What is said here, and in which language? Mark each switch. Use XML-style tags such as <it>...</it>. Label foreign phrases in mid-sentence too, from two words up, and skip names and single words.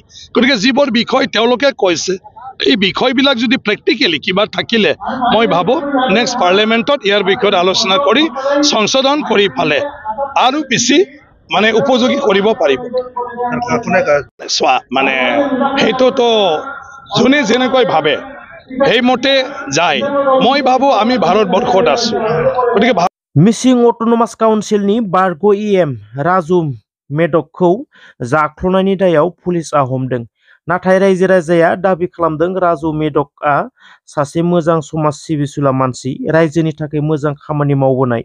<as>গতিকে যিবোৰ বিষয় তেওঁলোকে কৈছে এই বিষয়বিলাক যদি প্ৰেক্টিকেলি কিবা থাকিলে মই ভাবোঁ নেক্সট পাৰ্লিয়ামেণ্টত ইয়াৰ বিষয়ত আলোচনা কৰি সংশোধন কৰি ফালে আৰু বেছি উপযোগী কৰিব পাৰিব। চোৱা, সেইটোতো যোনে যেনেকৈ ভাবে সেইমতে যায়। মই ভাবোঁ আমি ভাৰতবৰ্ষত আছো, গতিকে</as> <brx>मिसिं अट'नमास काउन्सिलनि बारग' EM राजु मेदकखौ जाख्ल'नायनि दायाव पुलिसआ हमदों। नाथाय रायजो राजाया दाबि खालामदों राजु मेदकआ सासे मोजां समाज सिबिसुला मानसि, रायजोनि थाखाय मोजां खामानि मावबोनाय।</brx>